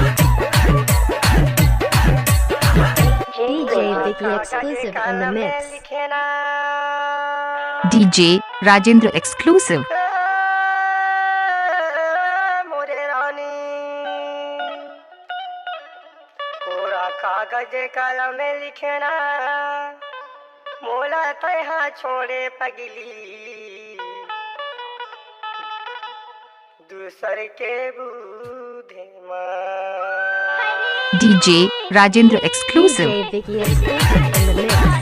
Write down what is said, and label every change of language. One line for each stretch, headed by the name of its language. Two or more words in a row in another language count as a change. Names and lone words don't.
English: DJ Vicky exclusive in the mix. DJ Rajendra exclusive.
Chhattisgarhi: मोरे रानी कोरा कागज कलम में लिखना मोला तहा छोड़े पगली दूसर के बूढ़े माँ।
English: DJ Rajendra exclusive. DJ Vicky exclusive in the mix.